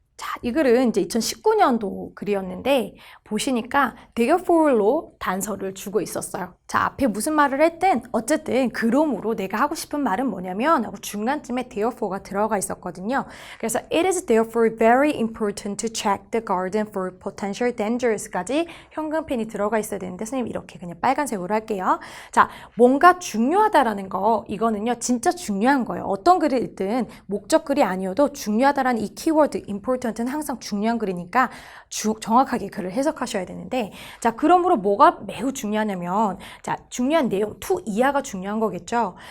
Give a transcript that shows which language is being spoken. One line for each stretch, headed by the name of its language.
Korean: 자, 이 글은 이제 2019년도 글이었는데 보시니까 therefore로 단서를 주고 있었어요. 자, 앞에 무슨 말을 했든 어쨌든 그러므로 내가 하고 싶은 말은 뭐냐면 하고 중간쯤에 therefore가 들어가 있었거든요. 그래서
English: it is therefore very important to check the garden for potential dangers까지
Korean: 현금펜이 들어가 있어야 되는데 선생님 이렇게 그냥 빨간색으로 할게요. 자, 뭔가 중요하다라는 거 이거는요 진짜 중요한 거예요. 어떤 글을 읽든 목적 글이 아니어도 중요하다라는 이 키워드 important 는 항상 중요한 글이니까 정확하게 글을 해석하셔야 되는데 자 그러므로 뭐가 매우 중요하냐면 자 중요한 내용 to 이하가 중요한 거겠죠.